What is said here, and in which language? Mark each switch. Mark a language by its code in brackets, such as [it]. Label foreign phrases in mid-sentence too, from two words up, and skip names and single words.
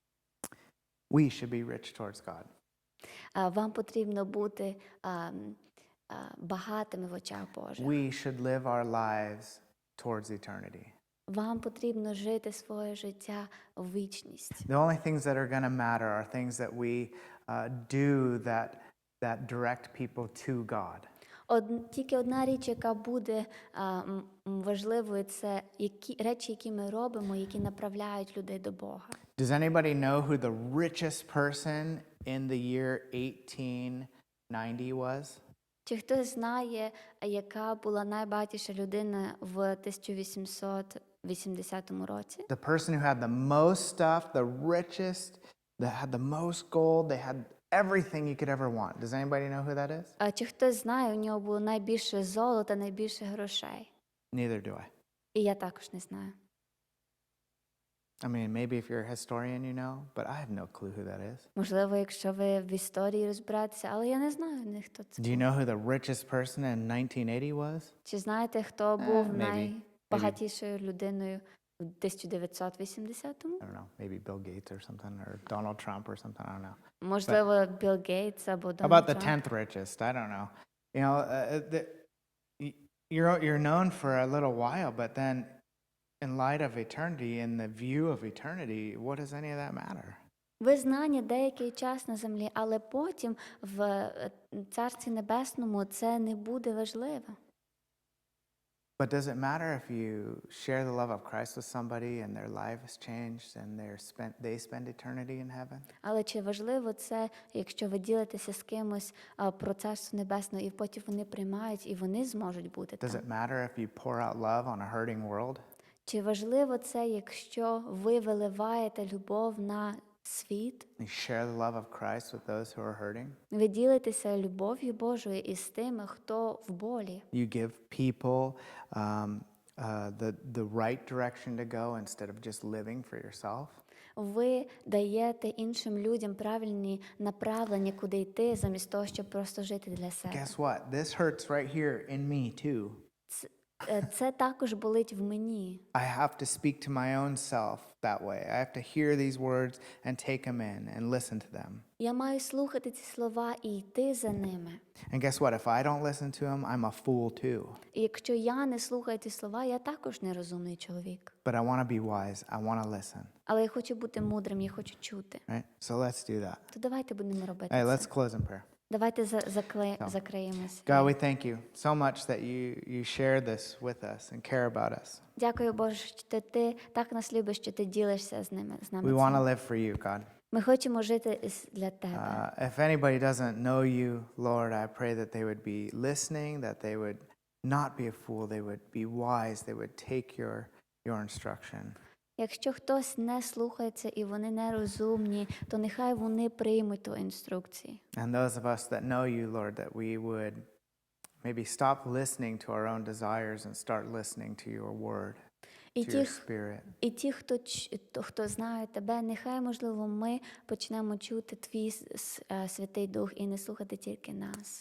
[en] We should be rich towards God. [uk] Вам потрібно бути багатими в очах Божих. [en] We should live our lives towards eternity. [uk] Вам потрібно жити своє життя в вічність. [en] The only things that are going to matter are things that we do that direct people to God. [uk] Тільки одна річ, яка буде важливою, це речі, які ми робимо, які направляють людей до Бога. [en] Does anybody know who the richest person in the year 1890 was? [uk] Чи хтось знає, яка була найбагатіша людина в 1880 році? [en] The person who had the most stuff, the richest, that had the most gold, they had everything you could ever want. Does anybody know who that is? [uk] Чи хтось знає, у нього було найбільше золота, найбільше грошей? [en] Neither do I. [uk] І я також не знаю. [en] I mean, maybe if you're a historian, you know, but I have no clue who that is. [uk] Можливо, якщо ви в історії розбираєтеся, але я не знаю, хто це. [en] Do you know who the richest person in 1980 was? [uk] Чи знаєте, хто був [en] Maybe. [uk] найбагатішою людиною в 1980-му? [en] I don't know, maybe Bill Gates or something, or Donald Trump or something, I don't know. [uk] Можливо, Білл Гейтс або [en] How [uk] Дональд [en] about the [uk] Трамп. [en] 10th richest? I don't know. You know, you're known for a little while, but then in light of eternity, in the view of eternity, what does any of that matter? [uk] Ви знані деякий час на землі, але потім в Царстві Небесному це не буде важливо. [en] But does it matter if you share the love of Christ with somebody and their life has changed and they spend eternity in heaven? [uk] Але чи важливо це, якщо ви ділитеся з кимось про Царство Небесне, і потім вони приймають, і вони зможуть бути [en] Does [uk] там? [en] it matter if you pour out love on a hurting world? [uk] Чи важливо це, якщо ви виливаєте любов на світ? [en] You share the love of Christ with those who are hurting? [uk] Ви ділитеся любов'ю Божою із тими, хто в болі. [en] You give people the right direction to go instead of just living for yourself? [uk] Ви даєте іншим людям правильні направлення, куди йти, замість того, щоб просто жити для себе. [en] Guess what? This hurts right here in me too. [uk] Це також болить в мені. [en] I have to speak to my own self that way. I have to hear these words and take them in and listen to them. [uk] Я маю слухати ці слова і йти за ними. [en] And guess what? If I don't listen to them, I'm a fool too. [uk] І якщо я не слухаю ці слова, я також нерозумний чоловік. [en] But I want to be wise. I want to listen. [uk] Але я хочу бути мудрим, я хочу чути. [en] Right? So let's do that. [uk] То давайте будемо робити [en] Hey, [uk] це. [en] let's close in prayer. [uk] Давайте закриємось. [en] God, we thank you so much that you share this with us and care about us. [uk] Дякую, Боже, що ти так нас любиш, що ти ділишся з нами. [en] We want to live for you, God. [uk] Ми хочемо жити для тебе. [en] If anybody doesn't know you, Lord, I pray that they would be listening, that they would not be a fool, they would be wise, they would take your instruction. [uk] Якщо хтось не слухається і вони нерозумні, то нехай вони приймуть ту інструкцію. [en] And those of us that know you, Lord, that we would maybe stop listening to our own desires and start listening to your word, [uk] І [en] to your spirit. [uk] ті, хто знає тебе, нехай, можливо, ми почнемо чути твій Святий Дух і не слухати тільки нас.